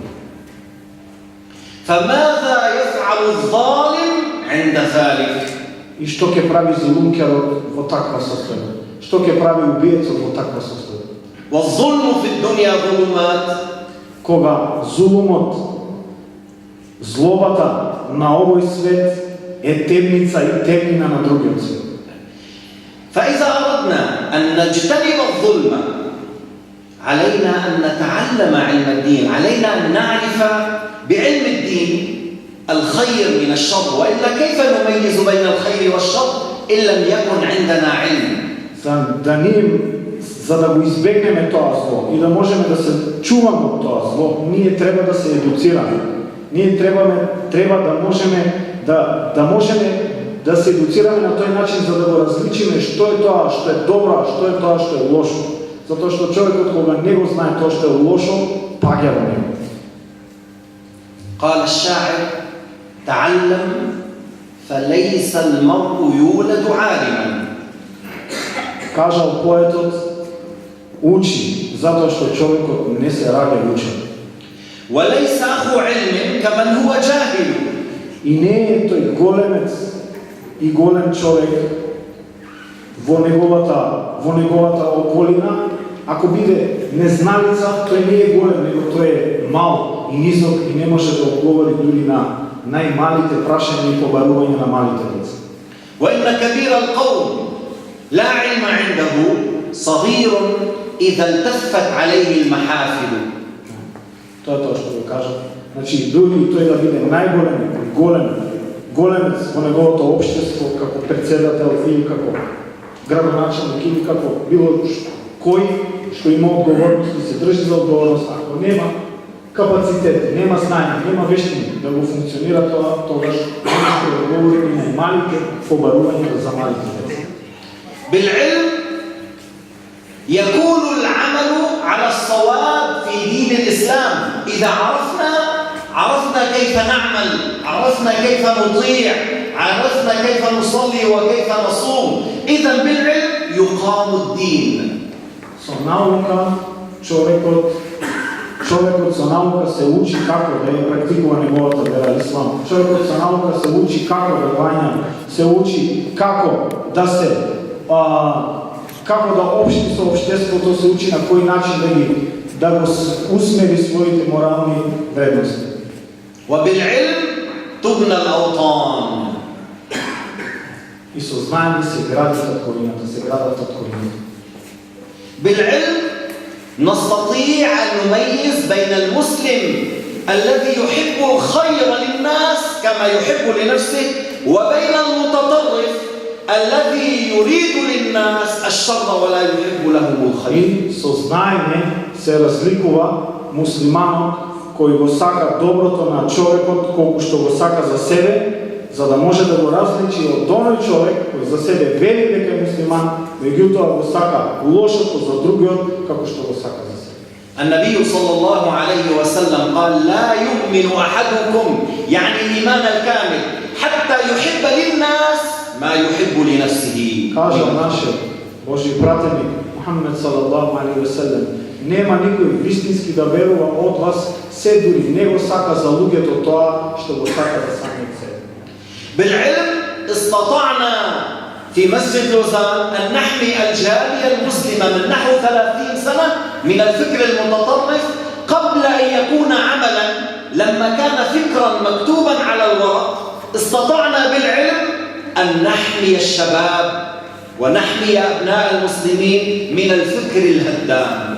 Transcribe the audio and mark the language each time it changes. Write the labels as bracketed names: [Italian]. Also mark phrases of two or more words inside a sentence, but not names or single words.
[Arabic] فماذا يفعل الظالم عند ذلك؟ [Macedonian] И што ќе прави зулумкерот во таква состојба? Што ќе прави убиецот во таква состојба? [Arabic] والظلم في الدنيا ظلمات. [Macedonian] Кога зулумот, злобата на овој свет е темница и темнина на другиот свет. [Arabic] فإذا أردنا أن نجتنب الظلم علينا أن نتعلم علم الدين، علينا أن نعرف بعلم الدين الخير من الشر، وإلا كيف نميز بين الخير والشر إن لم يكن عندنا علم؟ [Macedonian] За да го избегнеме тоа зло и да можеме да се чуваме од тоа зло, ние треба да се едуцираме. Ние треба да можеме да се едуцираме на тој начин за да го различиме што е тоа што е добро, а што е тоа што е лошо. Затоа што човекот кога не го знае тоа што е лошо, паѓа во него. [Arabic] قال الشاعر: تعلم فليس المرء يولد عالما. [Macedonian] Кажал поетот: учи, затоа што човекот не се раѓа учен. [Arabic] وليس أخو علم كمن هو جاهل. [Macedonian] И не е тој големец и голем човек во неговата околина, ако биде незналица, тој не е голем, него тој е мал и низок и не може да одговори дури на најмалите прашања и побарувања на малите лица. [Arabic] وإن كبير القوم لا علم عنده صغير إذا التفت عليه المحافل. [Macedonian] Тоа е тоа што го кажа. Значи, дури тој да биде големец во неговото општество, како председател или како градоначалник или како било кој што има одговорност и се држи за одговорност, ако нема капацитет, нема знаење, нема вештини да го функционира тоа, тогаш не може да говори и на малите побарувања за малите деца. [Arabic] بالعلم يكون العمل على الصواب في دين الإسلام. إذا عرفنا كيف نعمل، عرفنا كيف نطيع، عرفنا كيف نصلي وكيف نصوم، إذا بالعلم يقام الدين. [Macedonian] Со наука човекот со наука се учи како да ја практикува неговата вера ислам. Човекот со наука се учи како да вања, се учи како да општи со општеството, се учи на кој начин да го усмери своите морални вредности. [Arabic] وبالعلم تبنى الأوطان. [Macedonian] И со знаење се градат корината, [Arabic] بالعلم نستطيع أن نميز بين المسلم الذي يحب الخير للناس كما يحب لنفسه وبين المتطرف الذي يريد للناس الشر ولا يحب لهم الخير. [Macedonian] И со знаење се разликува муслиманот кој го сака доброто на човекот колку што го сака за себе, за да може да го различи од оној човек кој за себе вели дека е муслиман, меѓутоа го сака лошото за другиот како што го сака за себе. [Arabic] النبي صلى الله عليه وسلم قال: لا يؤمن أحدكم، يعني الإيمان الكامل، حتى يحب للناس ما يحب لنفسه. [Macedonian] Кажа нашиот Божи пратеник Мухамед [Arabic] صلى الله عليه وسلم: [Macedonian] нема никој вистински да верува од вас, се дури не го сака за луѓето тоа што го сака за самиот себе. [Arabic] بالعلم استطعنا في مسجد لوزان أن نحمي الجالية المسلمة من نحو 30 سنة من الفكر المتطرف قبل أن يكون عملا. لما كان فكرا مكتوبا على الورق استطعنا بالعلم أن نحمي الشباب ونحمي أبناء المسلمين من الفكر الهدام.